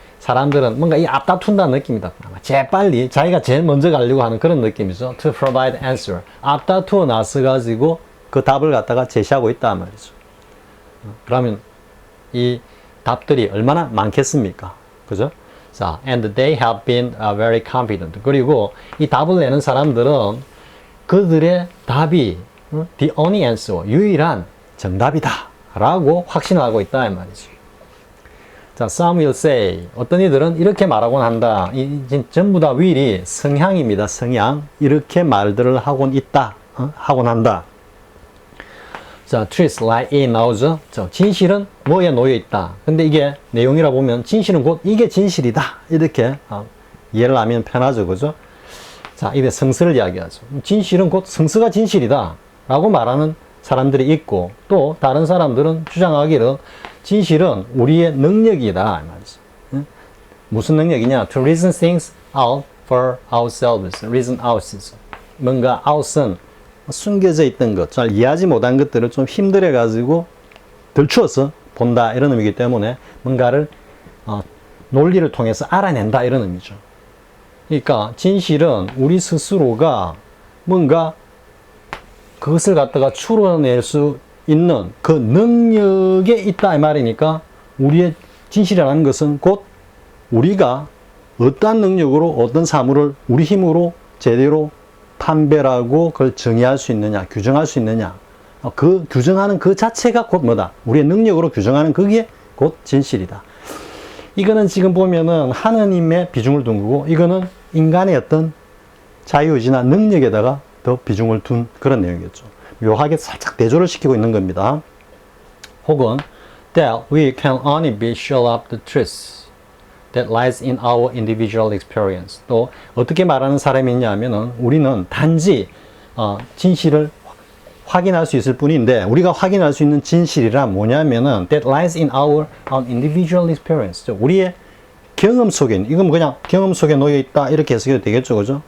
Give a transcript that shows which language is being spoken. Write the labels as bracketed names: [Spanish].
[Korean] 사람들은 뭔가 이 앞다툰다는 느낌이다. 재빨리 자기가 제일 먼저 가려고 하는 그런 느낌이죠. [English] To provide answer. [Korean] 앞다투어 나서 가지고 그 답을 갖다가 제시하고 있단 말이죠. 그러면 이 답들이 얼마나 많겠습니까? 그죠? [English] 자, and they have been very confident. [Korean] 그리고 이 답을 내는 사람들은 그들의 답이 [English] the only answer, [Korean] 유일한 정답이다 라고 확신하고 있다 이 말이죠. 자, [English] some will say, [Korean] 어떤 이들은 이렇게 말하곤 한다. 전부 다 will이 성향입니다. 성향. 이렇게 말들을 하곤 있다. 하곤 한다. [English] 자, truth lie in [Korean] 나오죠. 자, 진실은 뭐에 놓여 있다. 근데 이게 내용이라 보면 진실은 곧 이게 진실이다. 이렇게 이해를 하면 편하죠. 그죠? 자, 이게 성서를 이야기하죠. 진실은 곧 성서가 진실이다. 라고 말하는 사람들이 있고, 또 다른 사람들은 주장하기를 진실은 우리의 능력이다 이 말이죠. 무슨 능력이냐? [English] To reason things out for ourselves. reason out. [Korean] 뭔가 out은 숨겨져 있던 것, 잘 이해하지 못한 것들을 좀 힘들어 가지고 들추어서 본다 이런 의미이기 때문에 뭔가를 논리를 통해서 알아낸다 이런 의미죠. 그러니까 진실은 우리 스스로가 뭔가 그것을 갖다가 추론해낼 수 있는 그 능력에 있다 이 말이니까, 우리의 진실이라는 것은 곧 우리가 어떠한 능력으로 어떤 사물을 우리 힘으로 제대로 판별하고 그걸 정의할 수 있느냐, 규정할 수 있느냐, 그 규정하는 그 자체가 곧 뭐다? 우리의 능력으로 규정하는 그게 곧 진실이다. 이거는 지금 보면은 하느님의 비중을 둔 거고, 이거는 인간의 어떤 자유의지나 능력에다가 더 비중을 둔 그런 내용이겠죠. 묘하게 살짝 대조를 시키고 있는 겁니다. 혹은 [English] that we can only be sure of the truth that lies in our individual experience. [Korean] 또 어떻게 말하는 사람이 있냐면은 우리는 단지 진실을 확인할 수 있을 뿐인데, 우리가 확인할 수 있는 진실이란 뭐냐면은 [English] that lies in our individual experience. [Korean] 우리의 경험 속에, 이건 그냥 경험 속에 놓여 있다 이렇게 해석해도 되겠죠, 그죠?